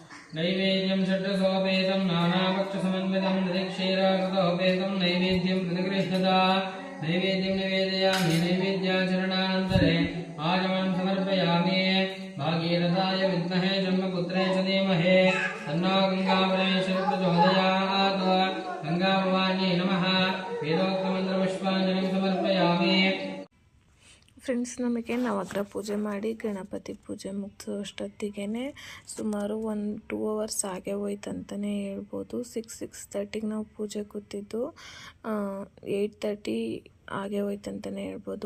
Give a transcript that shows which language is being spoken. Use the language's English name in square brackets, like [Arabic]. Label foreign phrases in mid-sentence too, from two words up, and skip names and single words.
[Sanskrit] नैवेद्यं षड्रसोपेतं नानापक्षसमन्वितं दधिक्षीराकृतोपेतं नैवेद्यं प्रतिगृह्यता नैवेद्यं निवेदयामि नैवेद्याचरणानन्तरे आचमनं समर्पयामि भागीरथाय विद्महे जन्मपुत्रे च धीमहि तन्नो गङ्गापरमेश्वरी प्रचोदयात् गङ्गाभवान्यै नमः वेदोक्तमन्त्रपुष्पाञ्जलिं समर्पयामि। [Kannada] ಫ್ರೆಂಡ್ಸ್, ನಮಗೆ ನವಗ್ರಹ ಪೂಜೆ ಮಾಡಿ ಗಣಪತಿ ಪೂಜೆ ಮುಗಿಸೋ ಅಷ್ಟೊತ್ತಿಗೆ ಸುಮಾರು 1-2 ಅವರ್ಸ್ ಆಗೇ ಹೋಯ್ತಂತಲೇ ಹೇಳ್ಬೋದು. 6:30ಗೆ ನಾವು ಪೂಜೆ ಕೂತಿದ್ದು 8:30 ಹಾಗೆ ಹೋಯ್ತಂತಲೇ ಹೇಳ್ಬೋದು.